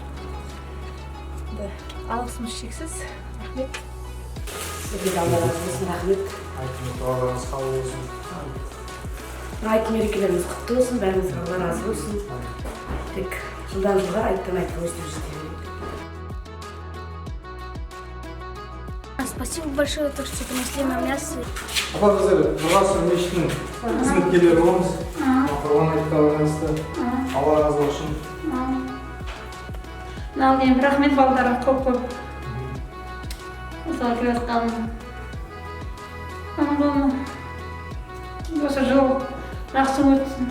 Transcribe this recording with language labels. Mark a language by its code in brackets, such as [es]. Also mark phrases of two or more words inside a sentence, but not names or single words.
[kk] Алғысымыз шексіз. Рахмет. Сізге де Алла разы болсын, рахмет. Аллаңыз қабыл болсын. Айт мерекелеріңіз құтты болсын, бәріңізге Алла разы болсын. Тек жылдан жылға айттан айтқа өстіп жете беріңіздер. [ru] Спасибо большое, что принесли нам мясо. [kk] Апа, біздер Нұрғасыр мешітінің қызметкерлері боламыз. Құрбан айтқа байланысты Алла разы болсын. Нағылден рахмет балдарға көп. Осылай келіп жатқан. Осы жыл жақсы өтсін.